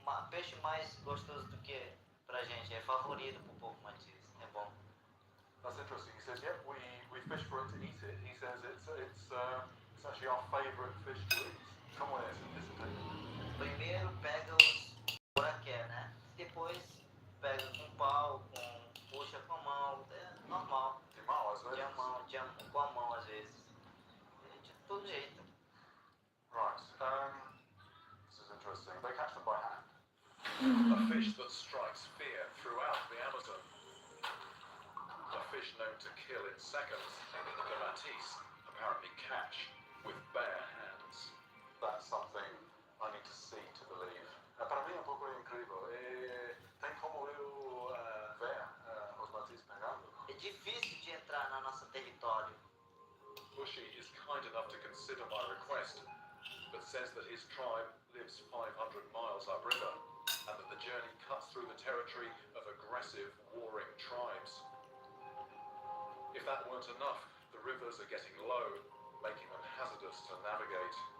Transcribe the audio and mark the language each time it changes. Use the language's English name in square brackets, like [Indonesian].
[Portuguese] peixe mais gostoso do que pra gente, é favorito pro povo matiz, é bom. [English] That's interesting. He says, yep, we fish for it to eat it. He says it's actually our favourite fish to eat. Come on, listen to it. [Portuguese] Primeiro pega os buraqué, né? Depois pega com pau, puxa com a mão, é normal. De mão, às vezes. Com a mão às vezes. De todo jeito. [English] Right. This is interesting. They catch them by hand. A fish that strikes fear throughout the Amazon. A fish known to kill in seconds, the matisse apparently catch with bare hands. That's something I need to see to believe. [Portuguese] Para mim é um pouco incrível. Tem como eu ver os matis pegando? É difícil de entrar no nosso território. [English] Bushy is kind enough to consider my request, but says that his tribe lives 500 miles upriver, and that the journey cuts through the territory of aggressive, warring tribes. If that weren't enough, the rivers are getting low, making them hazardous to navigate.